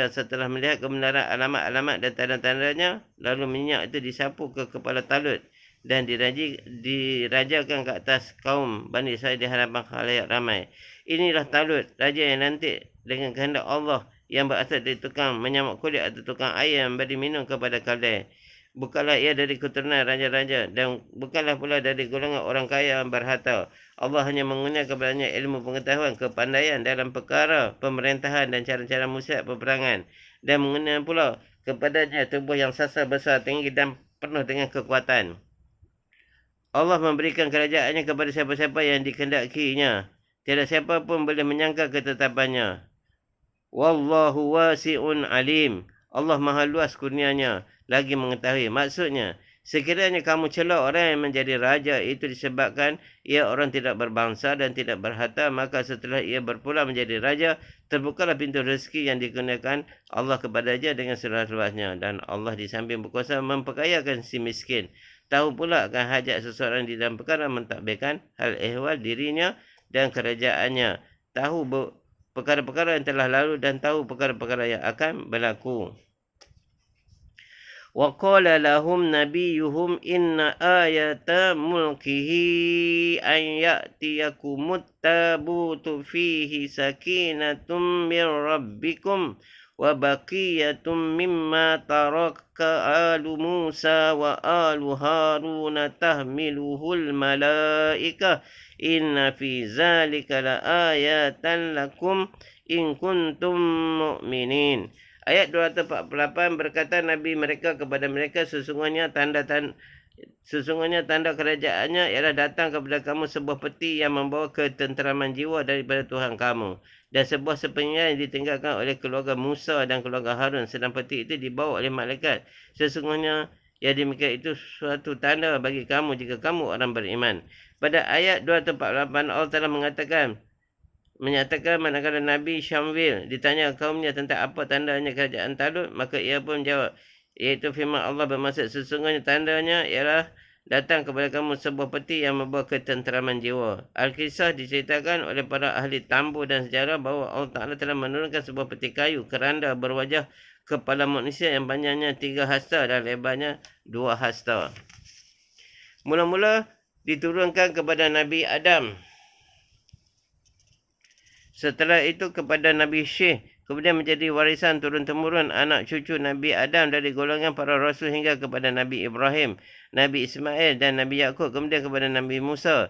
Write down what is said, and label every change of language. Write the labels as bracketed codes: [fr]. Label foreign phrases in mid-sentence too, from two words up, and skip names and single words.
[ms] Setelah melihat kebenaran alamat-alamat dan tanda-tandanya, lalu minyak itu disapu ke kepala Talut dan dirajakan ke atas kaum Bani Israel di hadapan khalayak ramai. Inilah Talut, raja yang nanti dengan kehendak Allah, yang berasal dari tukang menyamak kulit atau tukang air yang beri minum kepada keldai. Bukanlah ia dari keturunan raja-raja dan bukanlah pula dari golongan orang kaya yang berharta. Allah hanya mengurniakan kepadanya ilmu pengetahuan, kepandaian dalam perkara pemerintahan dan cara-cara musyiat peperangan, dan mengurniakan pula kepadanya tubuh yang sasar, besar, tinggi dan penuh dengan kekuatan. Allah memberikan kerajaannya kepada siapa-siapa yang dikehendakinya. Tiada siapa pun boleh menyangka ketetapannya. [ar] والله واسع عليم. [ms] Allah maha luas kurnianya, lagi mengetahui. Maksudnya, Sekiranya kamu celak orang yang menjadi raja itu disebabkan ia orang tidak berbangsa dan tidak berharta, maka setelah ia berpulang menjadi raja, terbukalah pintu rezeki yang digunakan Allah kepadanya dengan seluas-luasnya. Dan Allah di samping berkuasa memperkayakan si miskin. Tahu pula akan hajat seseorang di dalam perkara mentadbirkan hal ehwal dirinya dan kerajaannya. Tahu perkara-perkara yang telah lalu dan tahu perkara-perkara yang akan berlaku. [ar] وقال لهم نبيهم إن آية ملكه أن يأتيكم التابوت فيه سكينة من ربكم وبقية مما ترك آل موسى وآل هارون تحمله الملائكة إن في ذلك لآيات لكم إن كنتم مؤمنين. [ms] Ayat 248 berkata Nabi mereka kepada mereka, sesungguhnya tanda kerajaannya ialah datang kepada kamu sebuah peti yang membawa ketenteraman jiwa daripada Tuhan kamu, dan sebuah sepinggan yang ditinggalkan oleh keluarga Musa dan keluarga Harun, sedang peti itu dibawa oleh malaikat. Sesungguhnya yang demikian itu suatu tanda bagi kamu jika kamu orang beriman. Pada ayat 248 Allah telah menyatakan manakala Nabi Syamwil ditanya kaumnya tentang apa tandanya kerajaan Talut, maka ia pun menjawab, iaitu firman Allah bermaksud sesungguhnya tandanya ialah datang kepada kamu sebuah peti yang membawa ketenteraman jiwa. Al-Kisah diceritakan oleh para ahli tambur dan sejarah bahawa Allah Ta'ala telah menurunkan sebuah peti kayu keranda berwajah kepala manusia yang panjangnya 3 hasta dan lebarnya 2 hasta. Mula-mula diturunkan kepada Nabi Adam. Setelah itu kepada Nabi Syekh, kemudian menjadi warisan turun-temurun anak cucu Nabi Adam dari golongan para rasul hingga kepada Nabi Ibrahim, Nabi Ismail dan Nabi Yaqub, kemudian kepada Nabi Musa.